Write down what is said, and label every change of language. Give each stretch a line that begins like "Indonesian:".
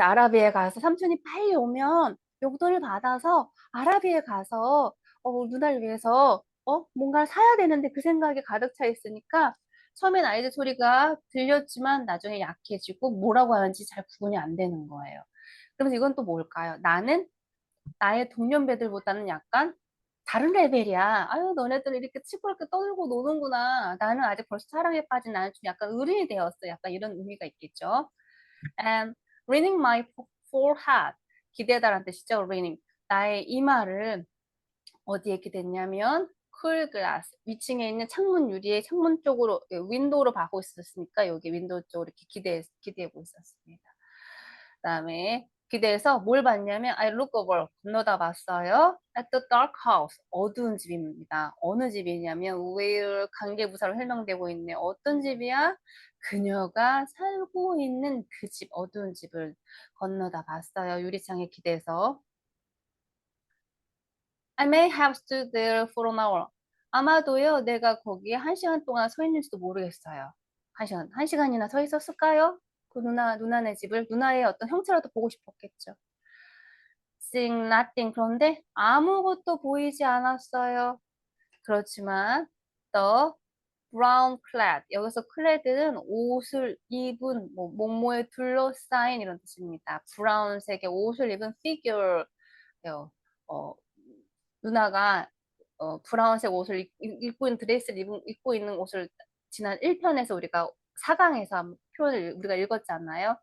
Korean: 아라비에 가서 삼촌이 빨리 오면 용돈을 받아서 아라비에 가서 누나를 위해서 뭔가를 사야 되는데 그 생각이 가득 차 있으니까 처음엔 아이들 소리가 들렸지만 나중에 약해지고 뭐라고 하는지 잘 구분이 안 되는 거예요. 그러면서 이건 또 뭘까요? 나는 나의 동년배들보다는 약간 다른 레벨이야. 아유, 너네들 이렇게 시끄럽게 떠들고 노는구나. 나는 아직 벌써 사랑에 빠진 나는 좀 약간 어른이 되었어. 약간 이런 의미가 있겠죠.
English: And reading my forehead.
Korean: 기대다라는 뜻이죠. reading. 나의 이마를 어디에 기댔냐면
English: cool glass.
Korean: 위층에 있는 창문 유리의 창문 쪽으로 윈도우로 봐고 있었으니까 여기 윈도우 쪽으로 이렇게 기대고 있었습니다. 그다음에 기대해서 뭘 봤냐면
English: I look over
Korean: 건너다 봤어요.
English: At the dark house
Korean: 어두운 집입니다. 어느 집이냐면 where 관계부사로 설명되고 있네. 어떤 집이야? 그녀가 살고 있는 그 집, 어두운 집을 건너다 봤어요. 유리창에 기대서.
English: I may have stood there for an hour.
Korean: 아마도요, 내가 거기에 1시간 동안 서 있는지도 모르겠어요. 1시간이나 서 있었을까요? 그 누나네 집을, 누나의 어떤 형체라도 보고 싶었겠죠.
English: Seeing nothing.
Korean: 그런데 아무것도 보이지 않았어요. 그렇지만,
English: the brown clad.
Korean: 여기서 clad는 옷을 입은, 뭐, 몸모에 둘러싸인 이런 뜻입니다. 브라운색의 옷을 입은 figure. 어, 누나가 브라운색 옷을 입고 있는 드레스를 입고 있는 옷을 지난 1편에서 우리가 4강에서 표현을 우리가 읽었잖아요.